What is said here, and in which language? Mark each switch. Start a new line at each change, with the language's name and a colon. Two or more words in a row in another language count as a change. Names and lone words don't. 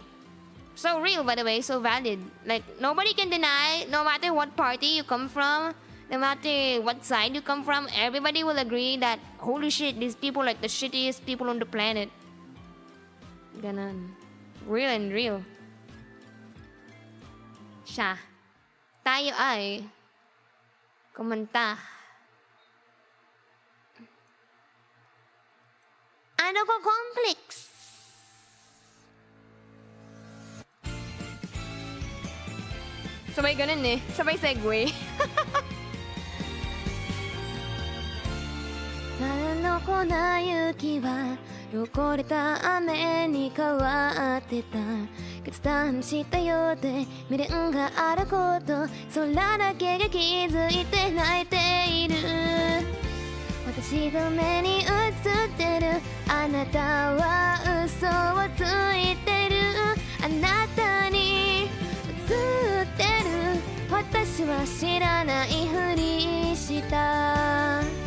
English: So real, by the way, so valid. Like, nobody can deny, no matter what party you come from, no matter what side you come from, everybody will agree that, holy shit, these people are like the shittiest people on the planet.
Filipino: Ganon.
English: Real and real.
Filipino: Siya. Tayo ay kumanta. Ano ko complex? Sabay ganun eh. Sabay segue.
Japanese: あの粉雪は汚れた雨に変わってた決断したようで未練があること空だけが気づいて泣いている私の目に映ってるあなたは嘘をついてるあなたに映ってる私は知らないふりした